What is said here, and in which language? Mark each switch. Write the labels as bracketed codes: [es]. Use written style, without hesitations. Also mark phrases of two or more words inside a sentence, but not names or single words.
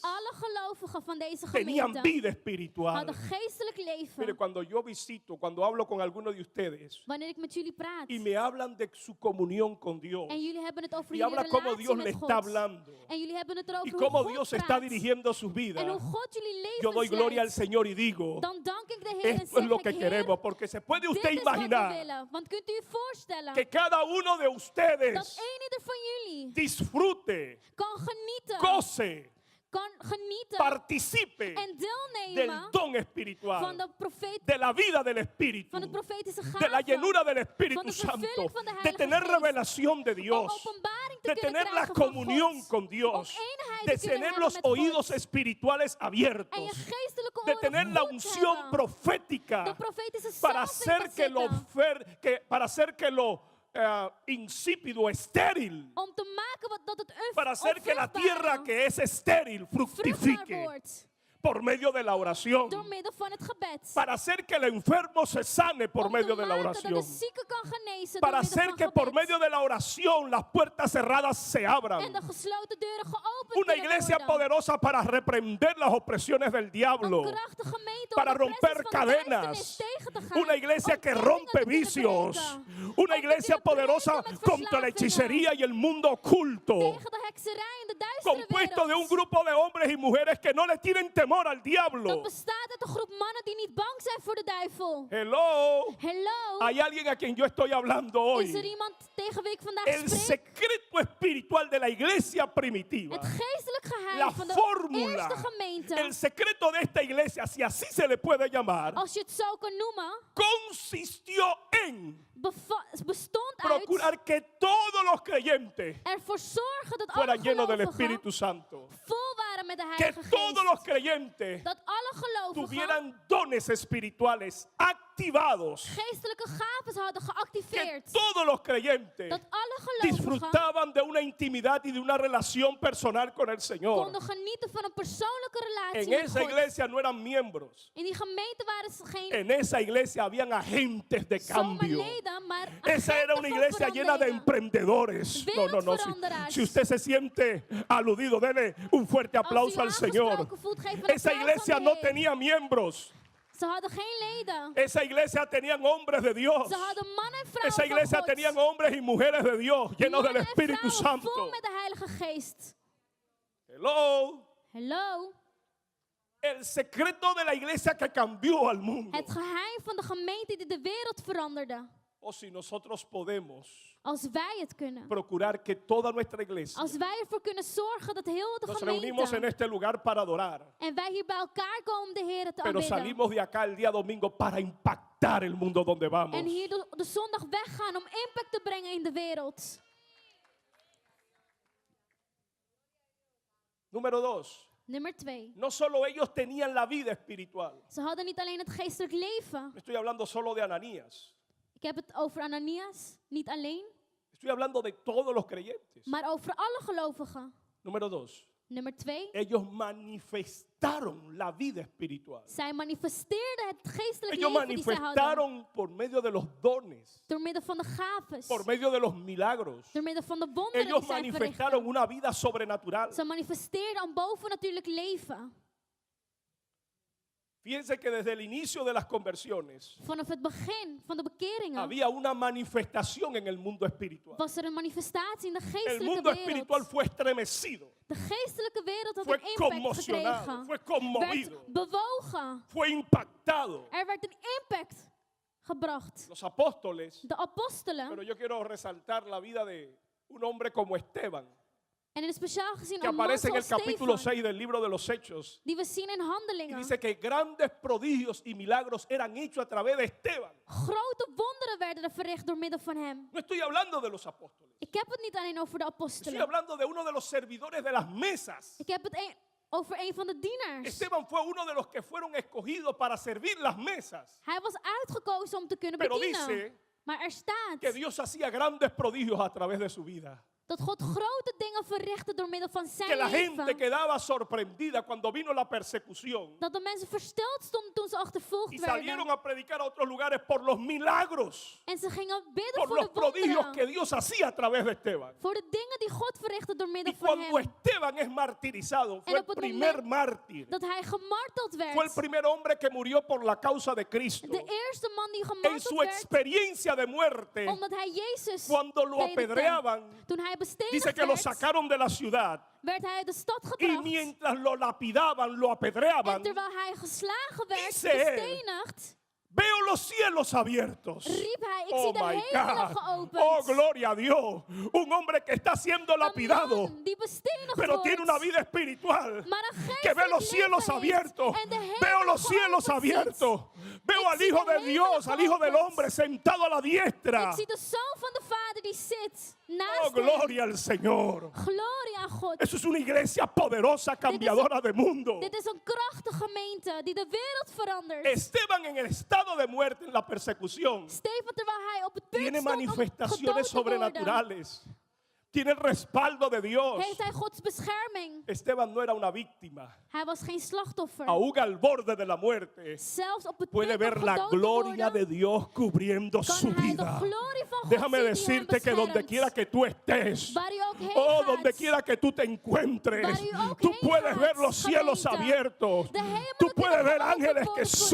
[nl] Alle gelovigen van deze [es] tenían [nl] gemeente [es] vida espiritual. [nl] hadden geestelijk [es] Mire, [nl] leven. [es] cuando yo visito, cuando hablo con alguno de ustedes [nl] Wanneer ik met jullie praat [es] y me hablan de su comunión con Dios [nl] en jullie hebben het over [es] y [nl] jullie [es] habla cómo [nl] relatie [es] Dios le [nl] met [es] está [nl] God [es] hablando [nl] en jullie hebben het [es] y [nl] erover [es] cómo [nl] hoe God [es] Dios está [nl] praat [es] dirigiendo sus [nl] en [es] vidas, [nl] hoe God jullie [es] yo doy [nl] levens [es] gloria al [nl] leidt, [es] Señor y digo, [nl] dan dank ik de Heer en [es] esto es [nl] zeg [es] lo [nl] ik, [es] que [nl] Heer, [es] queremos, porque se puede [nl] dit [es] usted [nl] is wat we [es] imaginar [nl] willen. Want kunt u je voorstellen [es] que cada uno de [nl] dat [es] ustedes [nl] ieder van jullie [es] disfrute, [nl] kan genieten, [es] goce, [nl] kan genieten [es] participe [nl] en [es] del [nl] deelnemen [es] don [nl] van [es] espiritual, [nl] de profeet, [es] de la vida del Espíritu, [nl] van het profetische [es] de la [nl] gave, [es] llenura del [nl] van [es] Espíritu [nl] de [es] Santo, [nl] vervulling van de [es] de [nl] Heilige [es] tener [nl] Geest, [es] revelación de [nl] om [es] Dios, [nl] openbaring te [es] de [nl] kunnen [es] tener la [nl] krijgen van [es] comunión [nl] God, [es] con Dios, [nl] om eenheid [es] de [nl] te kunnen [es] tener [nl] hebben [es] los [nl] met God, [es] oídos espirituales [nl] en je [es] abiertos, [nl] geestelijke [es] de [nl] oren [es] tener la [nl] goed te [es] unción [nl] hebben, [es] profética [nl] de profetische [es] para [nl] salving [es] hacer que lo, [nl] bezitten, [es] para hacer que lo insípido, estéril, [nl] om te maken dat het [es] para hacer que la tierra que es estéril [nl] vruchtbaar [es] fructifique [nl] wordt [es] por medio de la oración, [nl] door middel van het gebed. [es] para hacer que el enfermo se sane por [nl] Om [es] medio [nl] te [es] de la [nl] maken dat [es] oración, [nl] de zieke kan genezen [es] para [nl] door middel [es] hacer [nl] van [es] que por [nl] gebed. [es] medio de la oración las puertas cerradas se [nl] En [es] abran. [nl] de gesloten deuren geopend [es] Una [nl] kunnen [es] iglesia [nl] worden. [es] poderosa para reprender las opresiones del diablo, [nl] Een krachtige gemeente [es] para [nl] om de [es] romper [nl] presses van de [es] cadenas. [nl] duisternis tegen te gaan. [es] Una iglesia [nl] Om [es] que [nl] ketenen [es] rompe [nl] te kunnen [es] vicios, [nl] breken. [es] una [nl] Om te [es] iglesia [nl] kunnen [es] poderosa [nl] breken met [es] contra la [nl] verslavingen. [es] hechicería y el mundo oculto, [nl] Tegen de hekserij en de duistere [es] compuesto de un [nl] wereld. [es] grupo de hombres y mujeres que no le tienen temor al [nl] Dat [es] diablo. [nl] bestaat uit een groep mannen die niet bang zijn voor de duivel. [es] Hello, [nl] Hello. [es] hay alguien a quien yo estoy hablando [nl] Is er [es] hoy. [nl] iemand tegen wie ik vandaag [es] El [nl] spreek? [es] secreto espiritual de la iglesia primitiva, [nl] Het geestelijk geheim [es] la [nl] van de [es] fórmula, [nl] eerste gemeente. [es] el secreto de esta iglesia, si así se le puede llamar, [nl] Als je het zo kan noemen, [es] consistió en [nl] bestond uit [es] procurar que todos los creyentes [nl] ervoor zorgen dat alle [es] fueran llenos del [nl] gelovigen [es] Espíritu Santo. [nl] vol waren met de [es] Que [nl] Heilige [es] todos los [nl] Geest. [es] creyentes [nl] Dat alle gelovigen tuvieran dones espirituales activados. geestelijke gaven hadden [es] Que [nl] geactiveerd. [es] todos los creyentes [nl] Dat alle gelovigen [es] disfrutaban de una intimidad y de una relación personal con el Señor. [nl] konden genieten van een persoonlijke relatie [es] En [nl] met [es] esa [nl] God. [es] iglesia no eran miembros. [nl] In die gemeente waren ze geen [es] En esa iglesia habían agentes de [nl] zomaar [es] cambio. [nl] leden, maar [es] Esa era [nl] agenten [es] una [nl] van [es] iglesia llena de [nl] veranderingen. [es] emprendedores. No, no, no. [nl] Wereldveranderaars. [es] Si usted se siente aludido, dele un fuerte [nl] Als u [es] aplauso al Señor. [nl] aangesproken voelt, geef een [es] Esa [nl] applaus [es] iglesia [nl] aan de [es] no [nl] Heer. [es] tenía miembros. [nl] Ze hadden geen leden. [es] Esa iglesia tenían hombres de Dios. [nl] Ze hadden mannen en vrouwen [es] Esa iglesia [nl] van God. [es] tenían hombres y mujeres de Dios, llenos del [nl] Mannen en [es] Espíritu [nl] vrouwen [es] Santo. [nl] vol met de Heilige Geest. [es] Hello. [nl] Hello. [es] El secreto de la iglesia que cambió al mundo [nl] Het geheim van de gemeente die de wereld veranderde. [es] O si nosotros podemos [nl] als wij het kunnen. [es] procurar que toda nuestra iglesia [nl] Als wij ervoor kunnen zorgen dat heel de [es] nos reunimos en [nl] gemeente [es] este lugar para adorar, [nl] en wij hier bij elkaar komen om de Heer te [es] pero [nl] aanbidden. [es] salimos de acá el día domingo para impactar el mundo donde vamos. [nl] En hier de zondag weggaan om impact te brengen in de wereld. [es] Número 2. [nl] Nummer 2. [es] No solo ellos tenían la vida espiritual. [nl] Ze hadden niet alleen het geestelijk leven. [es] Estoy hablando solo de Ananías. [nl] Ik heb het over Ananias, niet alleen, [es] Estoy hablando de todos los creyentes. [nl] maar over alle gelovigen. [es] Número 2. [nl] Nummer 2. [es] Ellos manifestaron la vida espiritual. [nl] Zij manifesteerden het geestelijk [es] Ellos [nl] leven die zij hadden. [es] manifestaron por medio de los dones, [nl] Door middel van de gaves. [es] por medio de los milagros. [nl] Door middel van de wonderen die [es] Ellos [nl] zij [es] manifestaron [nl] verrichten. [es] una vida sobrenatural. [nl] Ze manifesteerden een bovennatuurlijk leven. [es] Fíjense que desde el inicio de las conversiones [nl] Vanaf het begin van de bekeringen [es] había una manifestación en el mundo espiritual. [nl] was er een manifestatie in de [es] El [nl] geestelijke [es] mundo espiritual [nl] wereld. [es] fue estremecido, [nl] De geestelijke wereld had [es] fue [nl] een impact [es] conmocionado, [nl] gekregen. [es] fue conmovido, [nl] Werd bewogen. [es] fue impactado. [nl] Er werd een impact gebracht. [es] Los apóstoles, [nl] De apostelen, [es] pero yo quiero resaltar la vida de un hombre como Esteban, [nl] en in het speciaal gezien [es] que [nl] een man [es] aparece en el [nl] zoals [es] capítulo [nl] Stefan, [es] 6 del libro de los Hechos. [nl] die we zien in [es] Y [nl] Handelingen. [es] dice que grandes prodigios y milagros eran hechos a través de Esteban. [nl] Grote wonderen werden er verricht door middel van hem. [es] No estoy hablando de los apóstoles. [nl] Ik heb het niet alleen over de [es] Estoy [nl] apostelen. [es] hablando de uno de los servidores de las mesas. [nl] Ik heb het over een van de dienaars. [es] Esteban fue uno de los que fueron escogidos para servir las mesas. [nl] Hij was uitgekozen om te kunnen [es] Pero [nl] bedienen. [es] dice [nl] Maar er staat [es] que Dios hacía grandes prodigios a través de su vida. [nl] dat God grote dingen verrichtte door middel van [es] Que [nl] zijn [es] la gente [nl] leven. [es] quedaba sorprendida cuando vino la persecución [nl] Dat de mensen versteld stonden toen ze [es] y [nl] achtervolgd [es] salieron [nl] werden. [es] a predicar a otros lugares por los milagros, [nl] En ze gingen bidden [es] por [nl] voor [es] los [nl] de [es] prodigios que [nl] wonderen. [es] Dios hacía a través de Esteban. [nl] Voor de dingen die God verrichtte door [es] Y [nl] middel van [es] cuando [nl] hem. [es] Esteban es martirizado, fue el [nl] op het [es] primer [nl] moment [es] mártir. [nl] Dat hij gemarteld [es] Fue el [nl] werd. [es] primer hombre que murió por la causa de Cristo. [nl] De eerste man die [es] En [nl] gemarteld [es] su [nl] werd. [es] experiencia de muerte, [nl] Omdat hij Jezus [es] cuando lo [nl] predikte. [es] apedreaban, [nl] Toen hij [es] dice [nl] bestedigd [es] que lo [nl] werd, [es] sacaron de la ciudad. [nl] werd hij uit de stad [es] Y [nl] gebracht. [es] mientras lo lapidaban, lo [nl] En [es] apedreaban, [nl] terwijl hij geslagen werd, [es] Dice él, [nl] bestenigd, [es] veo los cielos abiertos. [nl] riep hij, ik [es] Oh [nl] zie de [es] my [nl] hemelen [es] God. [nl] geopend. [es] Oh, gloria a Dios. Un hombre que está siendo [nl] Een [es] lapidado, [nl] man die bestenigd [es] pero [nl] wordt, [es] tiene una vida espiritual. [nl] maar een [es] Que ve los [nl] geestelijk [es] cielos [nl] leven heeft [es] abiertos. [nl] en de hemelen [es] Veo los cielos [nl] geopend ziet. [es] abiertos. Veo [nl] Ik [es] al [nl] zie [es] Hijo [nl] de [es] de [nl] hemelen [es] Dios, al Hijo del [nl] geopend. [es] Hombre, sentado a la diestra. [nl] Ik zie de Zoon van de Vader die zit naast [es] Oh, [nl] hem. [es] gloria al Señor. [nl] Gloria aan God. [es] Eso es una iglesia poderosa, cambiadora de mundo. [nl] Dit is een krachtige gemeente die de wereld verandert. [es] Esteban en el estado de muerte, en la persecución, [nl] Stefan, terwijl hij op het punt [es] tiene [nl] stond om gedood [es] manifestaciones [nl] te worden, [es] sobrenaturales. Tiene el respaldo de Dios. [nl] heeft hij Gods bescherming. [es] Esteban no era una víctima. [nl] Hij was geen slachtoffer. [es] Aún al borde de la muerte, [nl] Zelfs op het [es] puede [nl] punt om [es] ver la [nl] gedood te [es] gloria [nl] worden, [es] de Dios cubriendo su [nl] kan hij de [es] vida. [nl] glorie van God [es] Déjame [nl] zien die hem [es] decirte que donde [nl] beschermt. [es] quiera que tú estés, [nl] Waar u ook heen [es] oh, [nl] gaat, [es] donde quiera que tú te encuentres, [nl] Waar u ook [es] tú [nl] heen [es] puedes [nl] gaat, [es] ver los cielos [nl] gemeente. [es] abiertos. [nl] De hemelen [es] Tú puedes [nl] kunnen [es] ver [nl] geopend [es] ángeles que [nl] worden voor